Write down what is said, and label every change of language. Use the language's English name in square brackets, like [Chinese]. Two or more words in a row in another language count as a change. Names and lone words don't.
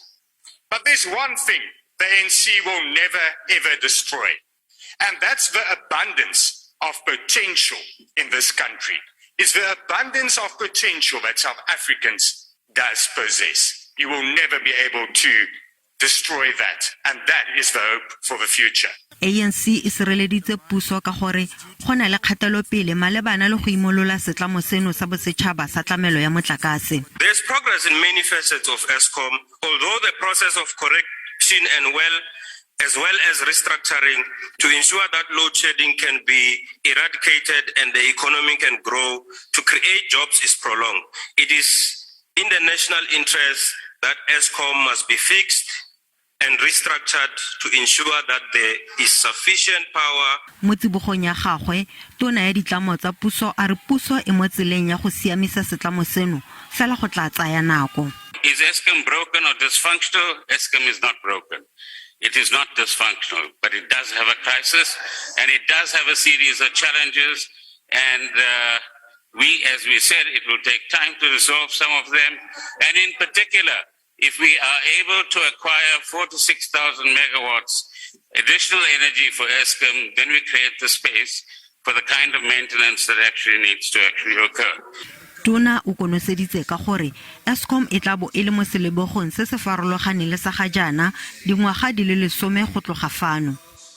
[Tswana] But there's one thing the ANC will never ever destroy, and that's the abundance of potential in this country. It's the abundance of potential that South Africans does possess. You will never be able to destroy that, and that is the hope for the future. [English] ANC e sireleditse puso ka gore go na le kgatelopele malebana le go imolola setlamo seno sa bosetšhaba sa tlamelo ya motlakase. There's progress in many facets of Eskom, although the process of correction as well as restructuring to ensure that load shedding can be eradicated and the economy can grow to create jobs is prolonged. It is in the national interest that Eskom must be fixed and restructured to ensure that there is sufficient power. [Tswana] Mo tsibogong ya gagwe tona ya ditlamo tsa puso a re puso e mo tseleng ya go siamisa setlamo seno fela go tla tsaya nako. [English] Is Eskom broken or dysfunctional? Eskom is not broken. It is not dysfunctional, but it does have a crisis and it does have a series of challenges, and as we said, it will take time to resolve some of them. And in particular, if we are able to acquire 4,000 to 6,000 megawatts additional energy for Eskom, then we create the space for the kind of maintenance that actually needs to occur. [Tswana] Tona o konoseditse ka gore Eskom e tla bo e le mo selebogong se se farologaneng le sa ga jaana dingwaga di le 10 go tloga fano.